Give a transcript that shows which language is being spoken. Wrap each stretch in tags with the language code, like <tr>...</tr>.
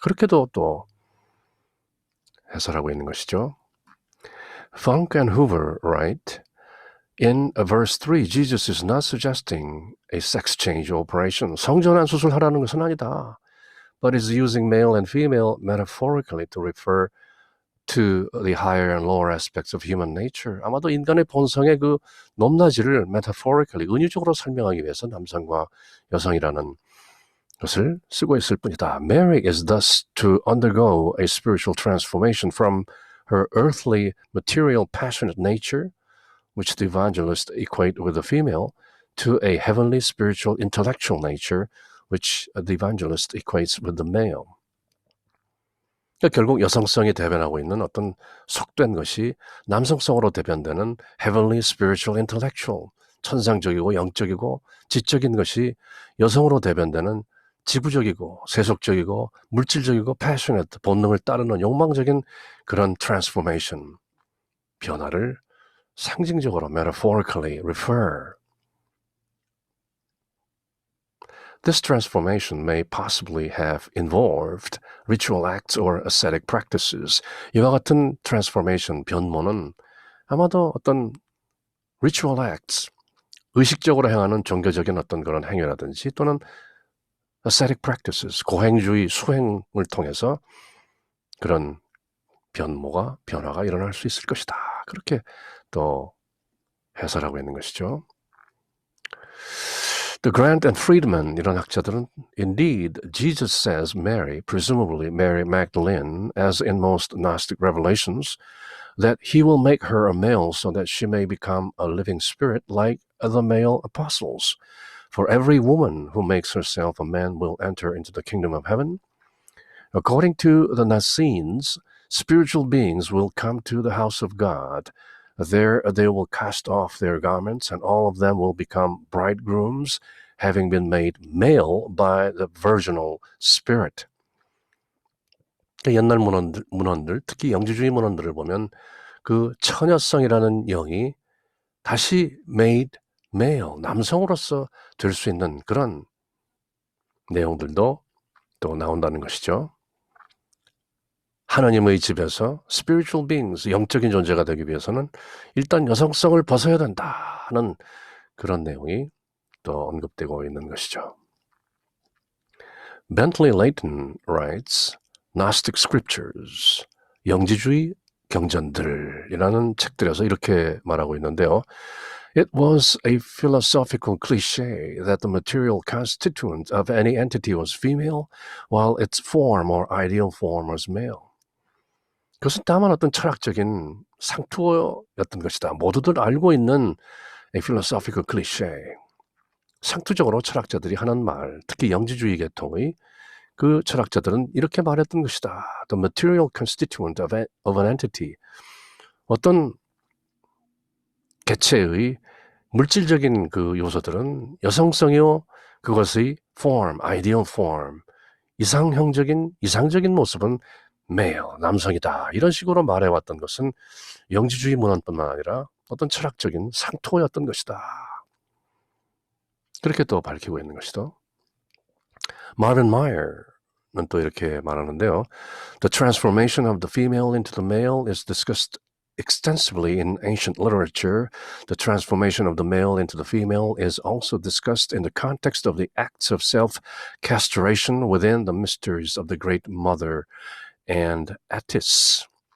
<ko>그렇게도 또 해설하고 있는 것이죠.</ko> <en>Funk and Hoover write, in verse 3, Jesus is not suggesting a sex change operation.</en> <ko>성전환 수술하라는 것은 아니다.</ko> <en>But is using male and female metaphorically to refer to the higher and lower aspects of human nature.</en> <ko>아마도 인간의 본성의 그 높낮이를 metaphorically, 은유적으로 설명하기 위해서 남성과 여성이라는 것을 쓰고 있을 뿐이다.</ko> <en>Mary is thus to undergo a spiritual transformation from her earthly, material, passionate nature, which the evangelists equate with the female, to a heavenly, spiritual, intellectual nature, which the evangelist equates with the male.</en> <ko>그러니까 결국 여성성이 대변하고 있는 어떤 속된 것이 남성성으로 대변되는</ko> <en>heavenly, spiritual, intellectual,</en> <ko>천상적이고 영적이고 지적인 것이 여성으로 대변되는 지구적이고 세속적이고 물질적이고 passionate, 본능을 따르는 욕망적인 그런 transformation, 변화를 상징적으로</ko> <en>metaphorically refer. This transformation may possibly have involved ritual acts or ascetic practices.</en> <ko>이와 같은 transformation, 변모는 아마도 어떤</ko> <en>ritual acts,</en> <ko>의식적으로 행하는 종교적인 어떤 그런 행위라든지 또는</ko> <en>ascetic practices,</en> <ko>고행주의 수행을 통해서 그런 변화가 일어날 수 있을 것이다. 그렇게 또 해설하고 있는 것이죠.</ko> <en>The Grant and Friedman</en> <ko>이런 학자들은</ko> <en>Indeed, Jesus says Mary, presumably Mary Magdalene, as in most Gnostic revelations, that he will make her a male so that she may become a living spirit like the male apostles. For every woman who makes herself a man will enter into the kingdom of heaven. According to the Nazarenes, spiritual beings will come to the house of God. There they will cast off their garments, and all of them will become bridegrooms, having been made male by the virginal spirit.</en> <ko>옛날 문헌들, 특히 영지주의 문헌들을 보면 그 처녀성이라는 영이 다시</ko> <en>made male,</en> <ko>남성으로서 될 수 있는 그런 내용들도 또 나온다는 것이죠. 하나님의 집에서</ko> <en>spiritual beings,</en> <ko>영적인 존재가 되기 위해서는 일단 여성성을 벗어야 된다는 그런 내용이 또 언급되고 있는 것이죠. Bentley Layton writes,</ko> <en>Gnostic Scriptures,</en> <ko>영지주의 경전들이라는 책들에서 이렇게 말하고 있는데요.</ko> <en>It was a philosophical cliché that the material constituent of any entity was female, while its form or ideal form was male.</en> <ko>그것은 다만 어떤 철학적인 상투어였던 것이다. 모두들 알고 있는</ko> <en>a philosophical cliché.</en> <ko>상투적으로 철학자들이 하는 말, 특히 영지주의 계통의 그 철학자들은 이렇게 말했던 것이다.</ko> <en>The material constituent of an entity.</en> <ko>어떤 개체의 물질적인 그 요소들은 여성성이요, 그것의 form,</ko> <en>ideal form,</en> <ko>이상적인 모습은 male, 남성이다. 이런 식으로 말해왔던 것은 영지주의 문헌뿐만 아니라 어떤 철학적인 상토였던 것이다. 그렇게 또 밝히고 있는 것이죠. Marvin Meyer는 또 이렇게 말하는데요.</ko> <en>The transformation of the female into the male is discussed extensively in ancient literature. The transformation of the male into the female is also discussed in the context of the acts of self-castration within the mysteries of the Great Mother and Attis.</en>